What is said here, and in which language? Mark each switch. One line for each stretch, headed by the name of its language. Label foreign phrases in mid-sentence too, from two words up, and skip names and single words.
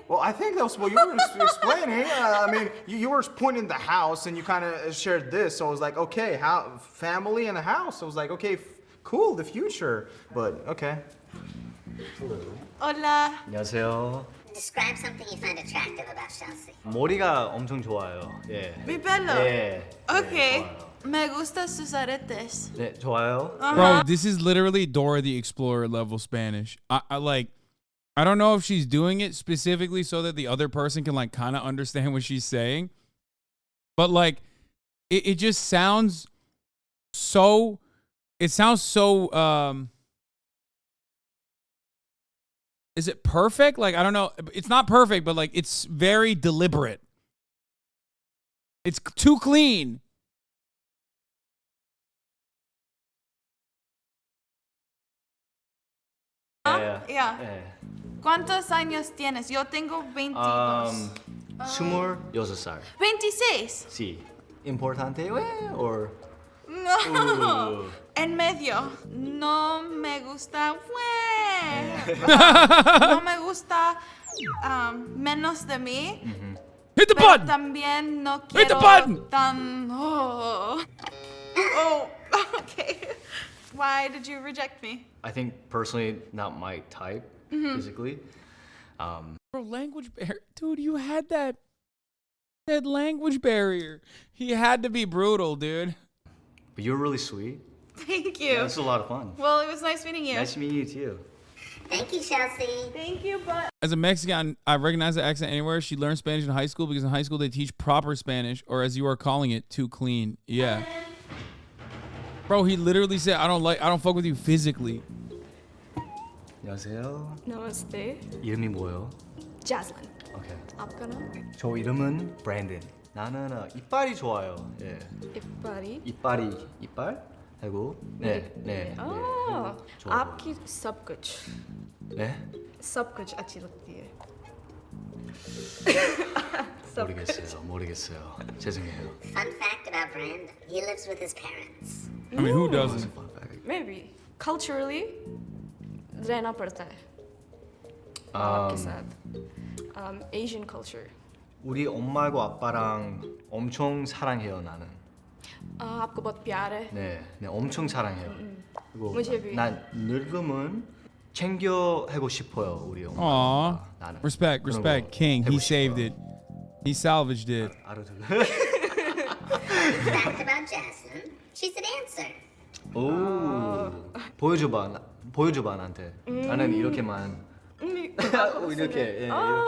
English: Well, I think that was what you were explaining. I mean, you were pointing the house, and you kind of shared this. So I was like, okay, how family and a house. I was like, okay. Cool, the future, but okay. Hello.
Spanish: Hola.
Korean: 안녕하세요.
English: Describe something you find attractive about Chelsea.
Korean: 머리가 엄청 좋아요. 예.
Spanish: Mi pelo.
Korean: 예.
English: Okay.
Korean: 좋아요.
Spanish: Me gusta sus aretes.
Korean: 네, 좋아요.
English: Bro, this is literally Dora the Explorer level Spanish. I don't know if she's doing it specifically so that the other person can like kind of understand what she's saying, but like it just sounds so. It sounds so, is it perfect? Like, I don't know. It's not perfect, but like, it's very deliberate. It's too clean. Yeah.
Spanish: ¿Cuántos años tienes? Yo tengo 22.
Korean: 26살. 26.
Spanish: Sí. Importante, or? No. En medio. No me gusta. No me gusta menos de mí.
English: Hit the pero button.
Spanish: También no quiero
English: Hit the button. tan. Oh, okay. Why did you reject me? I think personally not my type physically. Bro, language barrier. Dude, you had that language barrier. He had to be brutal, dude. But you're really sweet. Thank you. Yeah, this was a lot of fun. Well, it was nice meeting you. Nice meeting you too. Thank you, Chelsea. Thank you, but As a Mexican, I recognize the accent anywhere. She learned Spanish in high school because in high school they teach proper Spanish, or as you are calling it, too clean. Yeah. Bro, he literally said, I don't fuck with you physically.
Korean: 안녕하세요. Namaste. 이름이 뭐예요? Jaslyn. 오케이. 앞가나? 저 이름은 브랜든. 나는 이빨이 좋아요. 예. 이빨이? 이빨? 하고 네. Oh, 좋아.
Hindi: आपकी सब कुछ.
Korean: 네?
Hindi: सब कुछ अच्छी लगती है.
Korean: 모르겠어요. 죄송해요.
English: Fun fact about Brand, he lives with his parents. I mean, who doesn't? Maybe culturally
Hindi: रहना पड़ता है. आपके साथ.
English: Asian culture.
Korean: 우리 엄마하고 아빠랑 엄청 사랑해요, 나는.
Hindi: आपको बहुत प्यार है.
Korean: 네, 엄청 사랑해요. 그리고
Hindi: मुझे भी.
Korean: 난 늙음은 챙겨하고 싶어요, 우리 엄마. Aw. 나는.
English: Respect, King. He saved it. He salvaged it. Fact about Jaslyn, she's a dancer.
Korean: 오, 보여줘봐 나한테. 나는 이렇게만. 이렇게, 예,